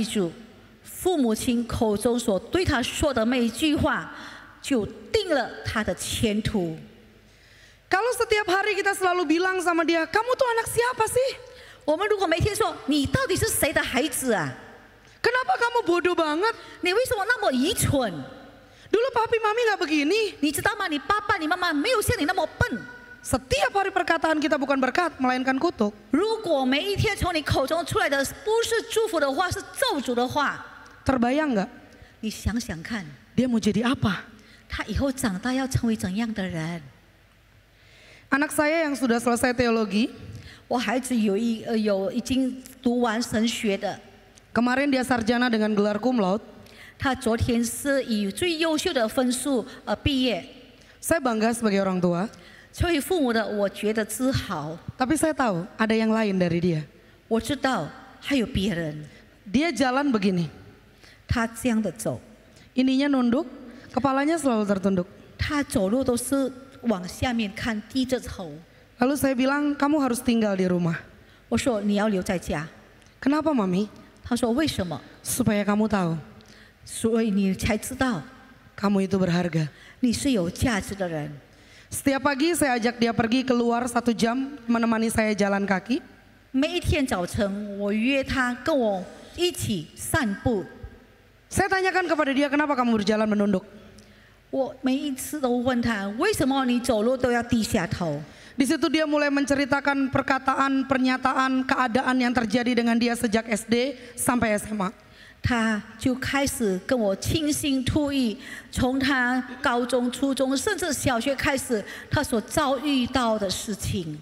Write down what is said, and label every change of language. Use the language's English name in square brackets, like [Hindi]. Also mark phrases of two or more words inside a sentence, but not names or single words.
[Chinese] 你要记住， 父母亲口中所对他说的每一句话，就定了他的前途。 [Indonesian] Kalau setiap hari kita selalu bilang sama dia, kamu tuh anak siapa sih? [Chinese] 我们如果每天说你到底是谁的孩子啊？ [Indonesian] Kenapa kamu bodoh banget? [Chinese] 你为什么那么愚蠢？ [Indonesian] Dulu papi mami gak begini. [Chinese] 你知道吗？你爸爸、你妈妈没有像你那么笨。 [Indonesian] Setiap hari perkataan kita bukan berkat, melainkan kutuk. [Chinese] 如果每一天从你口中出来的不是祝福的话，是咒诅的话， [Indonesian] Terbayang gak? [Chinese] 你想想看， [Indonesian] Dia mau jadi apa? [Chinese] 他以后长大要成为怎样的人？ [Indonesian] Anak saya yang sudah selesai teologi, [Chinese] 我孩子有已经读完神学的， [Indonesian] kemarin dia sarjana dengan gelar [Latin] cum laude. [Chinese] 他昨天是以最优秀的分数毕业。 [Indonesian] Saya bangga sebagai orang tua, [Chinese] 作为父母的，我觉得自豪。 [Indonesian] tapi saya tahu ada yang lain dari dia. [Chinese] 我知道还有别人， [Indonesian] Dia jalan begini, [Chinese] 他这样的走， [Indonesian] ininya nunduk, kepalanya selalu tertunduk. [Chinese] 他走路都是往下面看，低着头。 [Indonesian] Lalu saya bilang, kamu harus tinggal di rumah. [Chinese] 我说你要留在家。 [Indonesian] Kenapa mami? [Chinese] 他说为什么？ [Indonesian] Supaya kamu tahu, [Chinese] 所以你才知道 [Indonesian] kamu itu berharga. [Chinese] 你是有价值的人。 [Indonesian] Setiap pagi saya ajak dia pergi keluar 1 jam menemani saya jalan kaki. [Chinese] 每一天早晨，我约他跟我一起散步。 [Indonesian] Saya tanyakan kepada dia, kenapa kamu berjalan menunduk? [Chinese] 我每一次都问他，为什么你走路都要低下头？ [Indonesian] Di situ dia mulai menceritakan perkataan, pernyataan, keadaan yang terjadi dengan dia sejak SD sampai SMA. [Chinese] 他就开始跟我倾心吐意，从他高中、初中，甚至小学开始，他所遭遇到的事情，